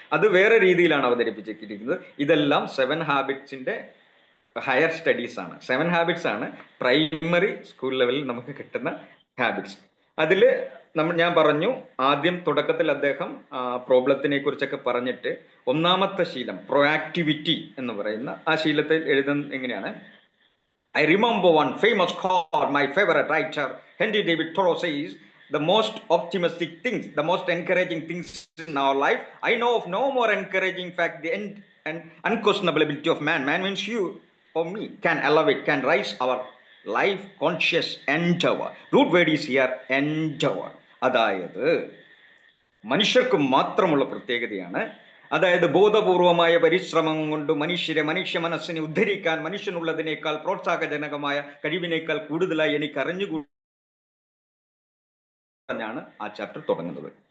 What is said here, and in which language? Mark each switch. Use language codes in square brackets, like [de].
[ml] അത് വേറെ രീതിയിലാണ് അവതരിപ്പിച്ചിരിക്കുന്നത്. ഇതെല്ലാം 7 ഹാബിറ്റ്സിന്റെ ഹയർ സ്റ്റഡീസ് ആണ്. 7 ഹാബിറ്റ്സ് ആണ് പ്രൈമറി സ്കൂൾ ലെവലിൽ നമുക്ക് കിട്ടുന്ന ഹാബിറ്റ്സ്. അതിൽ ഞാൻ പറഞ്ഞു, ആദ്യം തുടക്കത്തിൽ അദ്ദേഹം പ്രോബ്ലത്തിനെ കുറിച്ചൊക്കെ പറഞ്ഞിട്ട് ഒന്നാമത്തെ ശീലം പ്രൊആക്ടിവിറ്റി എന്ന് പറയുന്ന ആ ശീലത്തെ എഴുതുന്നത് എങ്ങനെയാണ്? [en] I remember one famous quote my favorite writer Henry David Thoreau says, the most optimistic things, the most encouraging things in our life, I know of no more encouraging fact the end and unquestionable ability of man means you or me can elevate, can rise our life conscious endeavor. Root word is here endeavor. [ml] അതായത് മനുഷ്യർക്ക് മാത്രമുള്ള പ്രത്യേകതയാണ്. അതായത് ബോധപൂർവമായ പരിശ്രമം കൊണ്ട് മനുഷ്യ മനസ്സിനെ ഉദ്ധരിക്കാൻ മനുഷ്യനുള്ളതിനേക്കാൾ പ്രോത്സാഹജനകമായ കഴിവിനേക്കാൾ കൂടുതലായി എനിക്ക് അറിഞ്ഞുകൂടാണ് ആ ചാപ്റ്റർ തുടങ്ങുന്നത്.